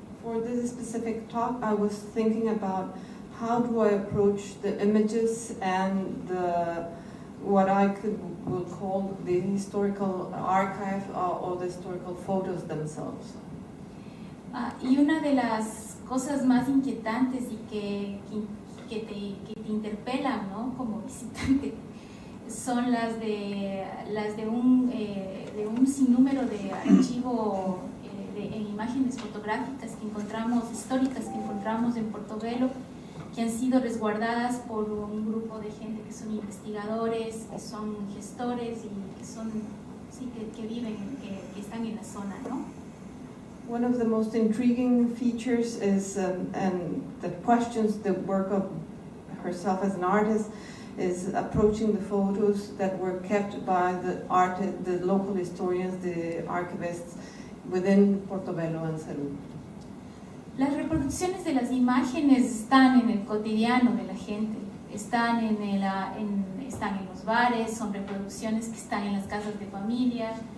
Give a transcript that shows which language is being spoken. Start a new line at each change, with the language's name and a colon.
English: For this specific talk, I was thinking about how do I approach the images and what I will call the historical archive or the historical photos themselves.
Spanish: Y una de las cosas más inquietantes y que te interpelan, ¿no? Como visitante son las de un sinnúmero de archivo en imágenes fotográficas que encontramos, históricas que encontramos en Portobelo, que han sido resguardadas por un grupo de gente que son investigadores, que son gestores y que son, sí, que viven, que están en la zona, ¿no?
English: One of the most intriguing features is, and that questions the work of herself as an artist, is approaching the photos that were kept by the local historians, the archivists within Portobelo and Salud.
Spanish: Las reproducciones de las imágenes están en el cotidiano de la gente, están están en los bares, son reproducciones que están en las casas de familia,